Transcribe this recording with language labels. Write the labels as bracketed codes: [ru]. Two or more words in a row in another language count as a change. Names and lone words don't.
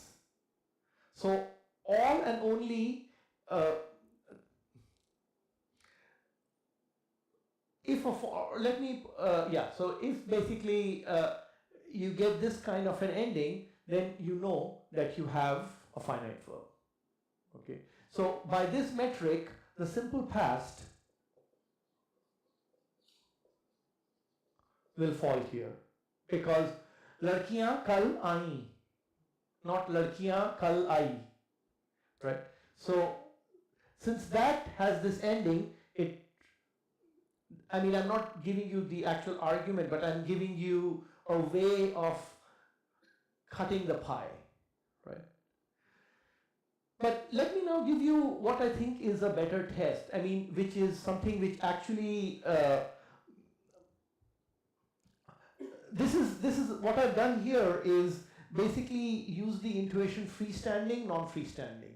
[en] So all and only so if basically you get this kind of an ending, then you know that you have a finite verb. Okay. So by this metric, the simple past will fall here, because [hi] लड़कियाँ कल आयीं, [en] not [hi] लड़कियाँ कल आयीं, [en] right? So since that has this ending, I'm not giving you the actual argument, but I'm giving you a way of cutting the pie, right? But let me now give you what I think is a better test, which is something which actually, this is what I've done here is basically use the intuition freestanding, non-freestanding.